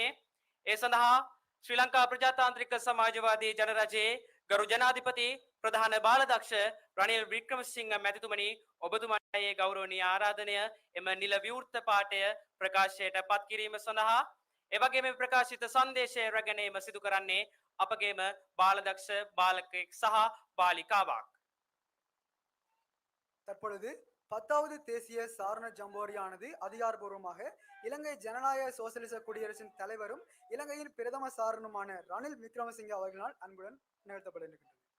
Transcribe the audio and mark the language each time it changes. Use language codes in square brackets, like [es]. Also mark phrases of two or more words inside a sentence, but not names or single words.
[si] ඒ සඳහා ශ්‍රී ලංකා ප්‍රජාතාන්ත්‍රික සමාජවාදී ජනරජයේ ගරු ජනාධිපති ප්‍රධාන බාලදක්ෂ රනිල් වික්‍රමසිංහ මැතිතුමනි ඔබතුමාගේ ගෞරවනීය ආරාධනය එම නිල විවෘත පාඨය ප්‍රකාශයට පත් කිරීම සඳහා එවැගේම ප්‍රකාශිත සංදේශය රැගෙන සිදු කරන්නේ අපගේම බාලදක්ෂ බාලකෙක් සහ බාලිකාවක්. [ta] தற்பொழுது 10வது தேசிய சாரணர் ஜம்போரியானது அதிகாரபூர்வமாக இலங்கை ஜனநாயக சோசலிச குடியரசின் தலைவரும் இலங்கையின் பிரதம சாரணருமான ரணில் விக்ரமசிங்கே அவர்களால் அன்புடன் நிகழ்த்தப்பட இருக்கின்றது.